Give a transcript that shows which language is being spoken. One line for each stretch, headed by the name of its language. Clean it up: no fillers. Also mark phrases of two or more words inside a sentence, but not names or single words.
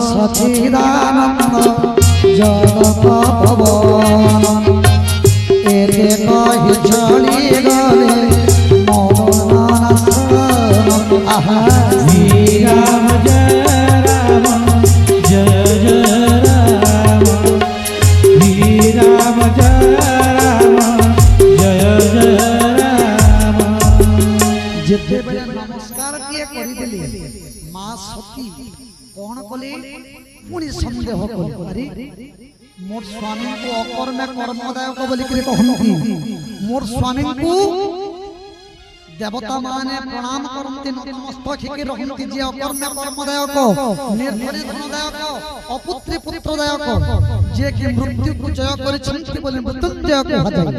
Odia: ସଚିଦାନନ୍ଦ ଜଗତ ପବନ ଏତେ କହି ଚଳି ଗଲେ ମୌନ ଆହା ଶ୍ରୀରାମ ଜୟ ରାମ ଜୟ ଜୟ ରାମ ଶ୍ରୀରାମ ଜୟ ରାମ ଜୟ ଜୟ ରାମ। যেତେବେଳେ ନମସ୍କାର ଟିଏ କରିଦେଲେ ମା ସତୀ କଣ କଲେ ପୁଣି ସନ୍ଦେହ କଲେ ଆରେ ମୋର ସ୍ୱାମୀଙ୍କୁ ଅକର୍ମେ କର୍ମଦାୟକ ବୋଲିକିରି କହନ୍ତି ମୋର ସ୍ୱାମୀଙ୍କୁ ଦେବତା ମାନେ ପ୍ରଣାମ କରନ୍ତି ନତମସ୍ତକ ହେଇକି ରହନ୍ତି ଯେ ଅକର୍ମେ କର୍ମଦାୟକ ନିର୍ଭରୀ ଧନଦାୟକ ଅପୁତ୍ରୀ ପୁତ୍ରଦାୟକ ଯେ କି ମୃତ୍ୟୁକୁ ଜୟ କରିଛନ୍ତି ବୋଲି ମୃତ୍ୟୁଞ୍ଜୟ କୁହାଯାଏ।